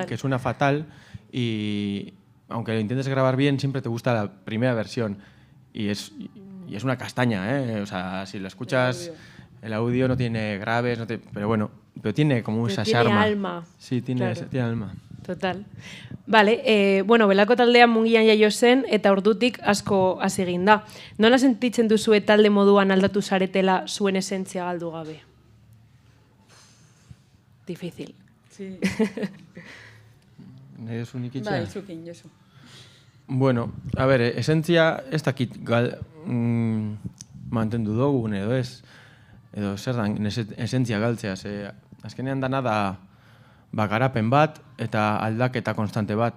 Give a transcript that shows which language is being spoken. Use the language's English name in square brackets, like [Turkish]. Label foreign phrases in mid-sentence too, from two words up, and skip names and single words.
[Spanish] Que suena fatal, y aunque lo intentes grabar bien, siempre te gusta la primera versión, y es una castaña, ¿eh? O sea, si lo escuchas, el audio no tiene graves, pero bueno, pero tiene como esa charma. Tiene alma. Sí, tiene alma. Total. Vale, [Basque] bueno, Belako taldean Mungian jaio zen, eta ordutik asko hasi egin da. Nola sentitzen duzue talde moduan aldatu zaretela zuen esentzia galdu gabe? [Spanish] Difícil. Sí. [Basque] Josu nik itxea? Bai, zukin, Josu. [Spanish] Bueno, a ver, [Basque] esentzia ez dakit mantendu dugun edo ez, edo zer dan esentzia galtzea, azkenean dana da garapen bat eta aldaketa konstante bat.